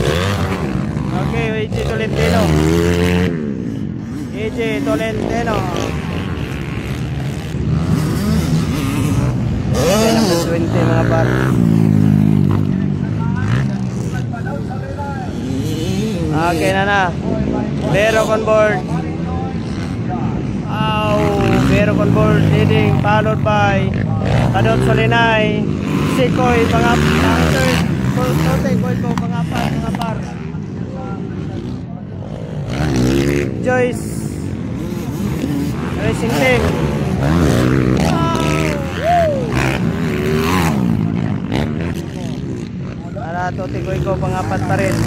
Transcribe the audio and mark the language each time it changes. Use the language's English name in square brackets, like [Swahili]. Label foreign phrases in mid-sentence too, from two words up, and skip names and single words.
[Filipino] Okay, AJ Tolentino. 20 mga par. Okay na. [English] Bero on board. Bero on board leading, followed by Padot Solinay, Sikoy, third, Tote, Goyko, mga par. Joyce Racing Team. [Filipino] Tote, Goyko, pangapat pa rin.